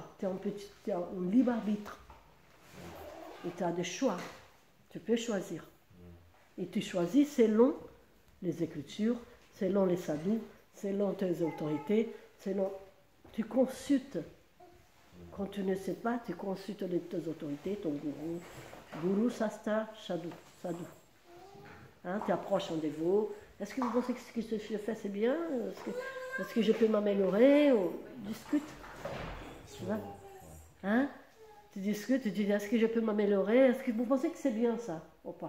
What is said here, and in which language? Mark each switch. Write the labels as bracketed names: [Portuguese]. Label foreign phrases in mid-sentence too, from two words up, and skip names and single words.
[French] Tu as un libre arbitre. Et tu as des choix. Tu peux choisir. Et tu choisis selon les écritures, selon les sadhus, selon tes autorités, selon... Tu consultes. Quand tu ne sais pas, tu consultes tes autorités, ton gourou. [Sanskrit] Guru, sastra, sadhu. [French] Hein, tu approches un dévot. Est-ce que vous pensez que ce que je fais c'est bien? Est-ce que je peux m'améliorer? Discute. Tu vois? Hein? Tu discutes, tu dis est-ce que je peux m'améliorer? Est-ce que vous pensez que c'est bien ça ou pas?